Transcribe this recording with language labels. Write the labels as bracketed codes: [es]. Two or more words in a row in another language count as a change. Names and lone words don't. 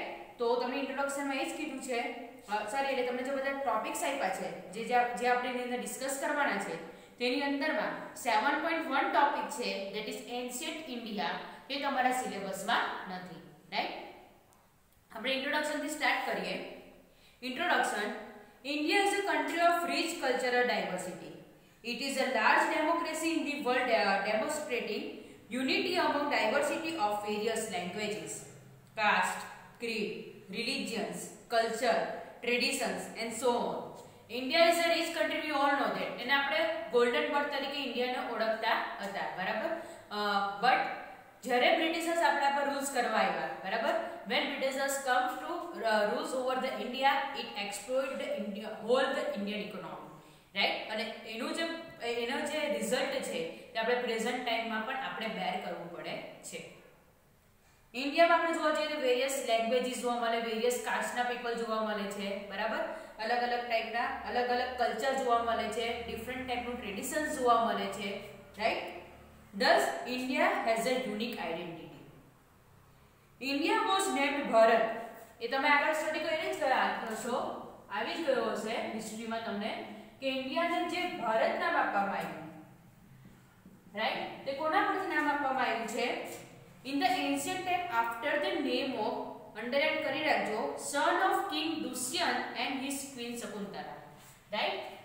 [gu] તો તમને ઇન્ટ્રોડક્શનમાં એ જ કીધું છે, સોરી, એટલે તમને જે બધા ટોપિક્સ આપ્યા છે, જે આપણે એની અંદર ડિસ્કસ કરવાના છે, તેની અંદરમાં 7.1 ટોપિક છે, [en] that is ancient India. [gu] તે તમારા સિલેબસમાં નથી, રાઈટ? આપણે ઇન્ટ્રોડક્શનથી સ્ટાર્ટ કરીએ. ઇન્ટ્રોડક્શન. [en] India is a country of rich cultural diversity. It is a large democracy in the world, demonstrating unity among diversity of various languages, caste, creed, religions, culture, traditions and so on. India is a rich country, we all know that. [gu] એને આપણે [en] golden birth [gu] તરીકે ઇન્ડિયાને ઓળખતા હતા, બરાબર. બટ જ્યારે બ્રિટિશર્સ આપણા પર રૂલ્સ કરવા આવ્યા, બરાબર, [en] when britishers comes to rules over the India, it exploited the whole the Indian economy, right? [gu] અને એનો જે રિઝલ્ટ છે તે આપણે [en] present timeમાં [gu] પણ આપણે બેર કરવું પડે છે. ઇન્ડિયામાં આપણે જોવા જઈએ તો [en] various languages [gu] જોવા મળે, [en] various casteના people [gu] જોવા મળે છે, બરાબર. અલગ અલગ ટાઈપના અલગ અલગ કલ્ચર જોવા મળે છે, [en] different typeનું traditions [gu] જોવા મળે છે, રાઈટ? [en] Thus, India has a unique identity. India was named Bharat. [gu] એ તમે આગળ સ્ટડી કરીને જ ગયા છો, આવી જ ગયો હશે હિસ્ટ્રીમાં તમને, કે ઇન્ડિયાને જે ભારત નામ આપવામાં આવ્યું, રાઈટ? તે કોના પરથી નામ આપવામાં આવ્યું છે? [en] In the ancient time after the name of, [gu] અંડરલાઈન કરી રાખજો, [en] son of King Dushyant and his queen Shakuntala, right?